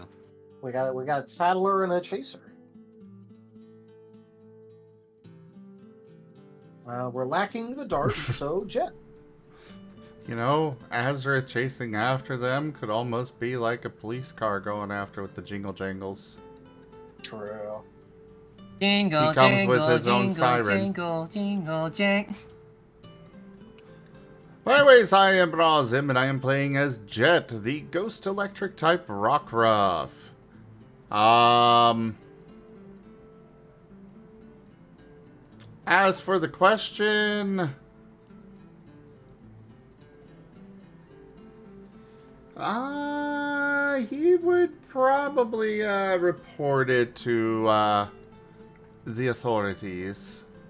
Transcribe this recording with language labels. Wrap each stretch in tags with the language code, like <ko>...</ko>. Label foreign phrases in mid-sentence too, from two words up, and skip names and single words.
<en>We got a tattler and a chaser. We're lacking the dart, so Jet. You know, Azareth chasing after them could almost be like a police car going after with the jingle jangles. True. Jingle, He comes jingle, with his own jingle, siren. jingle, jingle, jing. Anyways, I am Razim, and I am playing as Jet, the ghost electric type rockruff. As for the question, he would probably report it to the authorities.</en>